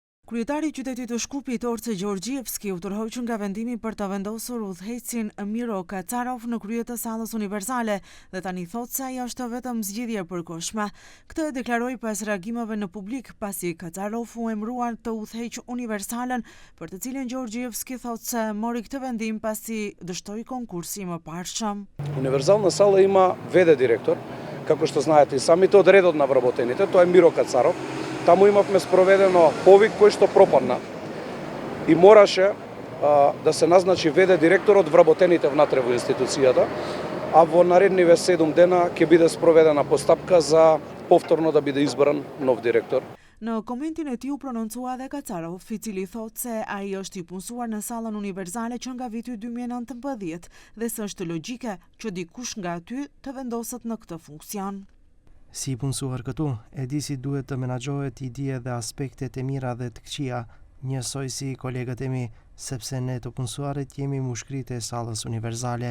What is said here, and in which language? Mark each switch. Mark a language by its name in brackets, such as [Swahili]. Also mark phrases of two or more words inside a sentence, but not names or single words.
[Albanian] Kryetari i qytetit të Shkupit, Orce Gjorgjevski, u tërhoq nga vendimi për të vendosur udhëheqësin Miro Kacarov në krye të sallës universale dhe tani thotë se ajo është vetëm zgjidhje e përkohshme. Këtë e deklaroi pas reagimeve në publik, pasi Kacarov u emëruar të udhëheq universalen, për të cilën Gjorgjevski thotë se mori këtë vendim pasi dështoi konkursi më parshëm. [Macedonian] Универсална сала има ВД директор, како што знаете и самите од редот на вработените, тоа е Миро Кацаров. Таму имавме спроведено повик кој што пропадна и мораше да се назначи ВД директор од вработените внатре во институцијата, а во наредниве 7 дена ќе биде спроведена постапка за повторно да биде избран нов директор. [Albanian] Në komentin e tij u prononcua edhe Kacarov, i cili thotë se ai është i punësuar në sallën universale që nga viti 2019 dhe se është logjike që dikush nga aty të vendoset në këtë funksion. Si punësuar këtu, e di si duhet të menaxhohet, i di edhe aspektet e mira dhe të këqija, njësoj si kolegët e mi, sepse ne të punësuarit jemi mushkrit e sallës universale.